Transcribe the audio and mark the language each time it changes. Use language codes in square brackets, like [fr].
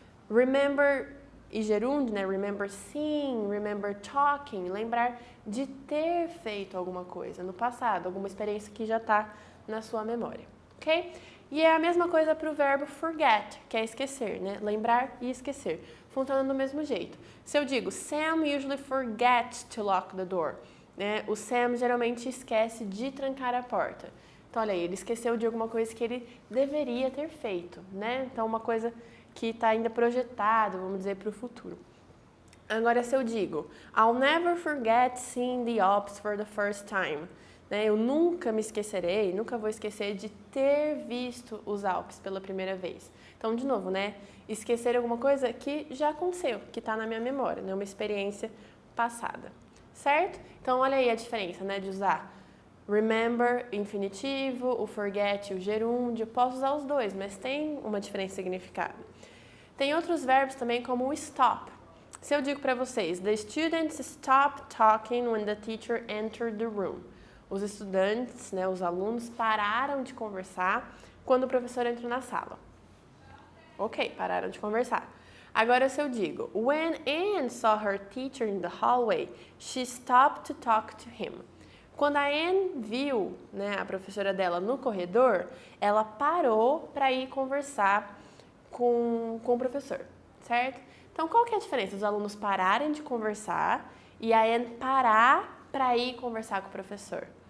[pt] Remember e gerúndio, né? [en] Remember seeing, remember talking, [pt] lembrar de ter feito alguma coisa no passado, alguma experiência que já está na sua memória, ok? E é a mesma coisa para o verbo forget, que é esquecer, né? Lembrar e esquecer. Funciona do mesmo jeito. Se eu digo, [en] Sam usually forgets to lock the door, né? [pt] O Sam geralmente esquece de trancar a porta. Então, olha aí, ele esqueceu de alguma coisa que ele deveria ter feito, né? Então, uma coisa que está ainda projetada, vamos dizer, para o futuro. Agora, se eu digo, [en] I'll never forget seeing the Alps for the first time. [pt] Né? Eu nunca me esquecerei, nunca vou esquecer de ter visto os Alpes pela primeira vez. Então, de novo, né? Esquecer alguma coisa que já aconteceu, que está na minha memória, né? Uma experiência passada, certo? Então, olha aí a diferença, né? De usar remember, infinitivo, o forget, o gerúndio. Posso usar os dois, mas tem uma diferença de significado. Tem outros verbos também, como o stop. Se eu digo para vocês, [en] the students stopped talking when the teacher entered the room. [pt] Os estudantes, né, os alunos, pararam de conversar quando o professor entrou na sala. Ok, pararam de conversar. Agora, se eu digo, [en] when Anne saw her teacher in the hallway, she stopped to talk to him. [pt] Quando a Anne viu, né, a professora dela no corredor, ela parou para ir conversar com o professor, certo? Então, qual que é a diferença? Os alunos pararem de conversar e a Anne parar para ir conversar com o professor.